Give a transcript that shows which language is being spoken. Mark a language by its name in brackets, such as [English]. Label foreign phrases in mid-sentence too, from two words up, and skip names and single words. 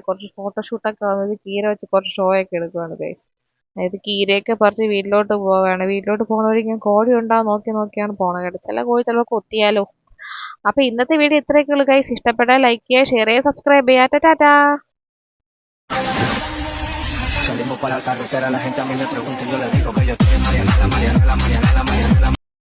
[Malayalam] കുറച്ച് ഫോട്ടോഷൂട്ടൊക്കെ ആവുന്നത് കീര വെച്ച് കുറച്ച് ഷോ ഒക്കെ എടുക്കുവാണ് ഗൈസ്. അതായത് കീരയൊക്കെ പറിച്ച് വീട്ടിലോട്ട് പോവുകയാണ്. വീട്ടിലോട്ട് പോണ വഴി ഞാൻ കോഴി ഉണ്ടാവും നോക്കിയാണ് പോണത് കേട്ടോ. ചില കോഴി ചിലപ്പോൾ കൊത്തിയാലോ. അപ്പൊ ഇന്നത്തെ വീഡിയോ ഇത്രയൊക്കെ ഉള്ളൂ ഗൈസ്. ഇഷ്ടപ്പെട്ടാൽ ലൈക്ക് ചെയ്യുക, ഷെയർ ചെയ്യുക, സബ്സ്ക്രൈബ് ചെയ്യുക. ടാറ്റാ. [Spanish] Salimos para la carretera, la gente a mí me pregunta y yo le digo que yo estoy en Mariana, la Mariana, la Mariana, la Mariana, la Mariana.